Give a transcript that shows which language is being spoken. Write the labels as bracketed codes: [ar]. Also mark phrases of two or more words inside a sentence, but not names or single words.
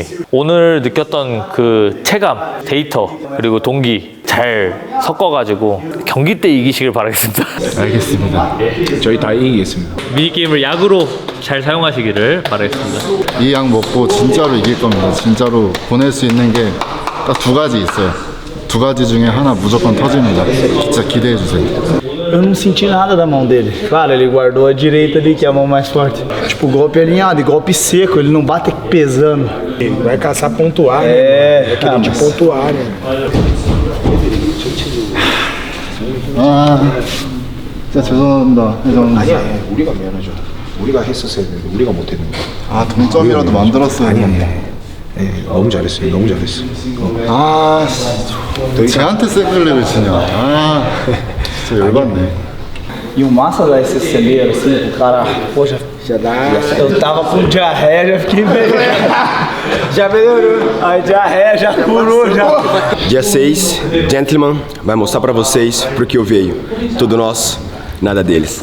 [ko] 오늘 느꼈던 그 체감, 데이터, 그리고 동기 잘 섞어가지고 경기 때 이기시길 바라겠습니다. 알겠습니다. 저희 다 이기겠습니다. 미니게임을 약으로 잘 사용하시기를 바라겠습니다. 이 약 먹고 진짜로 이길 겁니다. 진짜로 보낼 수 있는 게 딱 두 가지 있어요. 두 가지 중에 하나 무조건 터집니다. 진짜 기대해 주세요. [pt] Eu não senti nada da mão dele. Claro, ele guardou a direita ali, que é a mão mais forte. Tipo, golpe alinhado e golpe seco, ele não bate pesando. Vai caçar pontuar, né? Vai querer te pontuar, né? [ko] 아, 진짜 죄송합니다. 회장님. 아니야, 우리가 미안하죠. 우리가 했었어야 되는데 우리가 못했는 거야. 아, 동점이라도 만들었어야 했는데. 너무 잘했어. 아, 쟤한테 세글레를 치냐. 아, 진짜 열받네. [pt] E o massa da esse celeiro, assim, o cara, poxa, já dá. Eu tava com diarreia, já fiquei meio. Já melhorou. Aí diarreia já curou já. Dia 6, Gentleman vai mostrar pra vocês pro que eu veio. Tudo nosso, nada deles.